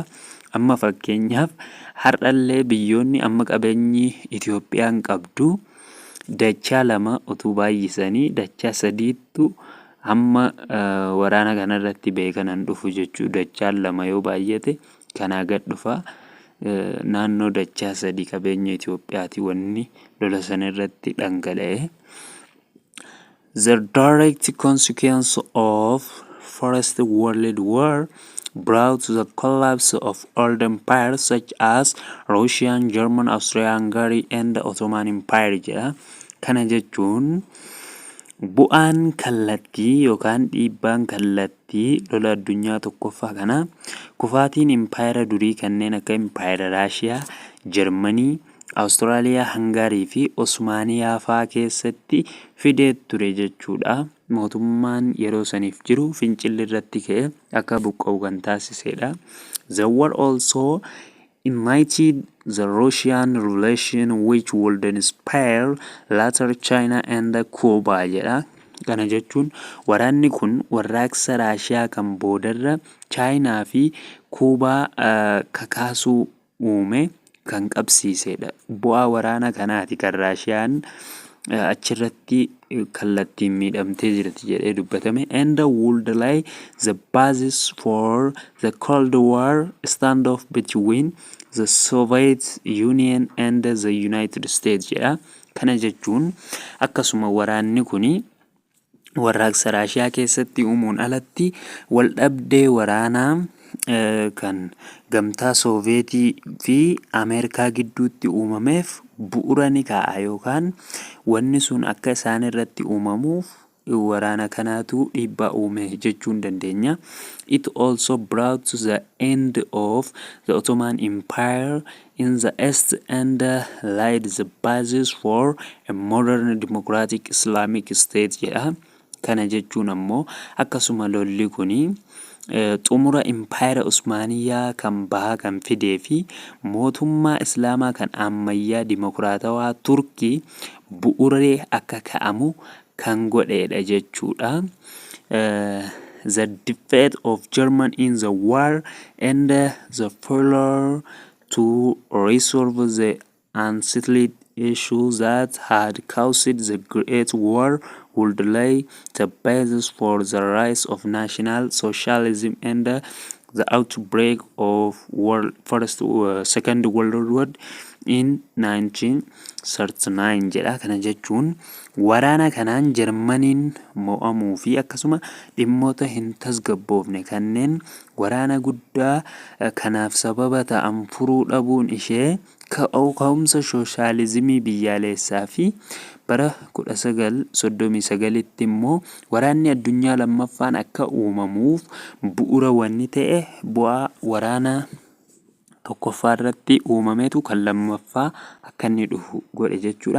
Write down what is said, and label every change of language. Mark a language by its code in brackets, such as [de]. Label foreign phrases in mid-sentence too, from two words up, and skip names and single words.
[om] Amma fakkeenyaaf har'allee biyyoonni amma qabeenyi Itoophiyaan qabdu dachaa 2 utuu baay'isanii dachaa 3tu amma waraana kanarratti beekanan dhufu jechuu. Dachaa 2 yoo baay'ate kanaa gad dhufa. Naannoo dachaa 3 qabeenya Itoophiyaati wanni lola sanarratti dhangala'e. [en] The direct consequence of First World War brought the collapse of old empires such as Russian, German, Austria-Hungary and the Ottoman Empire jedha. [om] Kana jechuun bu'aan kallattii yookaan dhiibbaan kallattii lola addunyaa tokkoffaa kana kufaatiin impaayera durii kanneen akka impaayera Raashiyaa, Jarmanii, Awustiraaliyaa, Hangaarii fi Osmaaniyaa faa keessatti fidee ture jechuudha. Mootummaan yeroo saniif jiru fincilli irratti ka'e akka buqqa'u kan taasisedha. [en] The war also ignited the Russian Revolution which would inspire later China and Cuba jedha. [om] Kana jechuun waraanni kun warraaqsa Raashiyaa kan boodarra Chaayinaa fi Kuubaa kakaasuu uume kan qabsiisedha. Bu'aa waraana kanaati kan Raashiyaan achirratti kallattiin miidhamtee jirti jedhee dubbatame. [en] And would lay the basis for the Cold War standoff between the Soviet Union and the United States jedha. [om] Kana jechuun akkasuma waraanni kuni warraaqsa Raashiyaa keessatti uumuun alatti wal dhabdee waraanaa kan gamtaa Sooviyetii fi Ameerikaa gidduutti uumameef bu'uura ni kaa'a yookaan wanni sun akka isaan irratti uumamuuf waraana kanaatu dhiibbaa uume jechuun dandeenya. [en] It also brought the end of the Ottoman Empire in the East and laid the basis for a modern democratic Islamic state jedha. [om] Kana jechuun ammoo akkasuma lolli kuni xumura impaayera Usmaaniyyaa kan bahaa kan fidee fi mootummaa Islaamaa kan ammayyaa dimokiraatawaa Turkii bu'uuree akka ka'amu kan godheedha jechuudha. [en] The defeat of Germany in the war and the failure to resolve the unsettled issues that had caused the Great War would lay the basis for the rise of National Socialism and the outbreak of Second World War in 1939 jedha. [om] Kana jechuun waraana kanaan Jarmaniin mo'amuu fi akkasuma dhimmoota hin tasgabboofne kanneen waraana guddaa kanaaf sababa ta'an furuu dhabuun ishee ka'umsa sooshaalizimii biyyaalessaa fi bara 1939tti immoo waraanni addunyaa lammaffaan akka uumamuuf bu'uura wanni ta'e bu'aa waraana tokkoffaa irratti uumameetu kan lammaffaa akka inni dhufu godhe jechuudha.